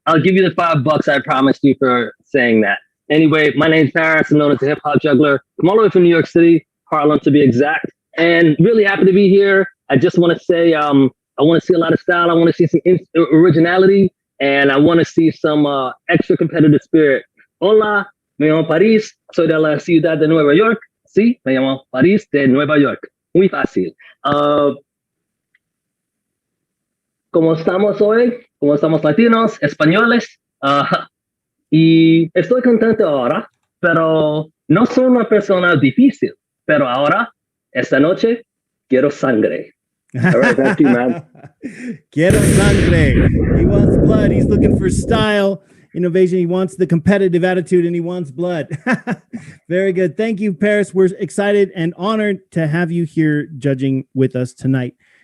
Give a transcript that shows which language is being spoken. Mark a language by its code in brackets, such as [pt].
[en] I'll give you the $5 I promised you for saying that. Anyway, my name's Paris. I'm known as the Hip Hop Juggler. I'm all the way from New York City, Harlem to be exact, and really happy to be here. I just want to say I want to see a lot of style. I want to see some originality, and I want to see some extra competitive spirit. [es] Hola, me llamo París. Soy de la ciudad de Nueva York. Sí, me llamo París de Nueva York. Muy fácil. ¿Cómo estamos hoy? ¿Cómo estamos latinos, españoles? Y estoy contento ahora, pero no soy una persona difícil. Pero ahora, esta noche, Quiero sangre. [en] All right, back to you, man. [es] Quiero sangre. [en] He wants blood. He's looking for style, innovation. He wants the competitive attitude, and he wants blood. Very good. Thank you, Paris. We're excited and honored to have you here judging with us tonight.